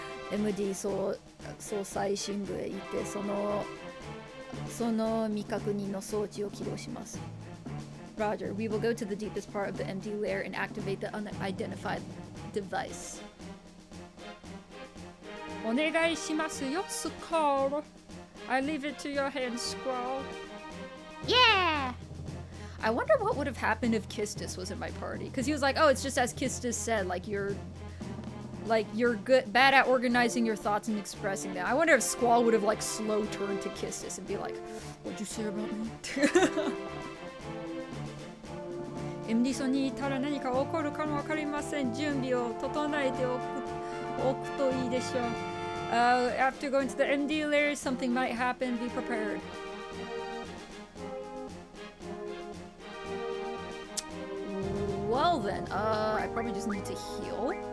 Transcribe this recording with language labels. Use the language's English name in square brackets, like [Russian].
[Japanese] MD 総裁深部へ行ってその未確認の装置を起動します。 [English] Roger, we will go to the deepest part of the MD layer and activate the unidentified device. [Japanese] お願いしますよ、スコール。 [English] I leave it to your hands, Squall. Yeah! I wonder what would have happened if Kistis was in my party. Because he was like, oh, it's just as Kistis said, you're bad at organizing your thoughts and expressing them. I wonder if Squall would have slow turned to Kistis and be like, what'd you say about me? [Japanese] MD ソにいたら何か起こるかもわかりません。準備を整えておくといいでしょう。 [English] After going to the MD layer, something might happen. Be prepared. Well then, I probably just need to heal.